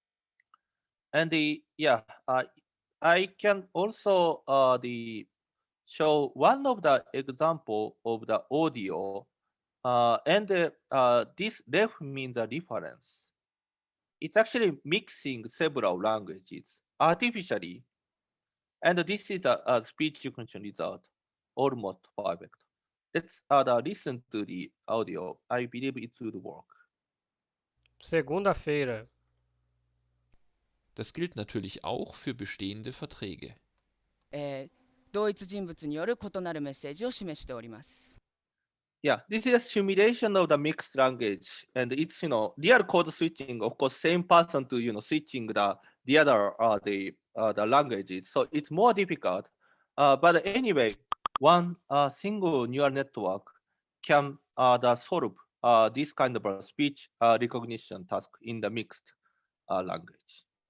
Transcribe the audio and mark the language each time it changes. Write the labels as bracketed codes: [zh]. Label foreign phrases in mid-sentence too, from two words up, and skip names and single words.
[en] And I can also show one of the example of the audio, and this ref means the reference. It's actually mixing several languages artificially, and this is a speech recognition result, almost perfect. Let's listen to the audio. I believe it would work. [pt] Segunda-feira. [de] Das gilt natürlich auch für bestehende Verträge. [ja] 同一人物による異なるメッセージを示しております。 [en] Yeah, this is a simulation of the mixed language, and it's real code switching. Of course, same person to switching the other the languages, so it's more difficult. But anyway, one single neural network can solve this kind of a speech recognition task in the mixed language.